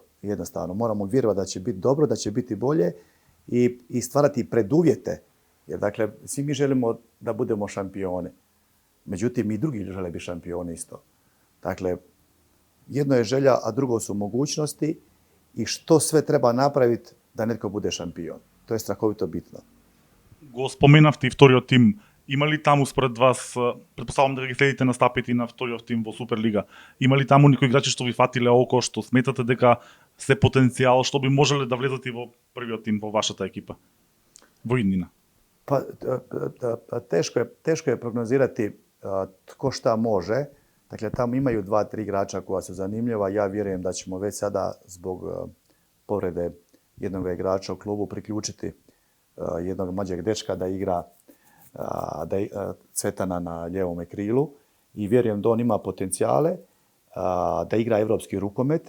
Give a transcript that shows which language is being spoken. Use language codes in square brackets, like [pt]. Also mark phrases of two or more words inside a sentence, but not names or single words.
[hr] Jednostavno, moramo vjerovati da će biti dobro, da će biti bolje i stvarati preduvjete. Jer, dakle, svi mi želimo da budemo šampioni. Međutim, i drugi žele biti šampioni isto. Dakle, jedno je želja, a drugo su mogućnosti i što sve treba napraviti da netko bude šampion. To je strahovito bitno. [mk] Го споменавте и вториот тим. Има ли таму според вас, предпоставам да ги следите настапите на вториот тим во Суперлига, има ли таму некои играчи што ви фатиле око, што сметате дека се потенцијал, што би можеле да влезат и во првиот тим во вашата екипа? Во иднина. [hr] Pa teško je prognozirati tko šta može. Dakle, tamo imaju 2-3 igrača koja su zanimljiva. Ja vjerujem da ćemo već sada zbog povrede jednog igrača u klubu priključiti jednog mlađeg dečka da igra Cvetana na ljevom krilu i vjerujem da on ima potencijale da igra evropski rukomet.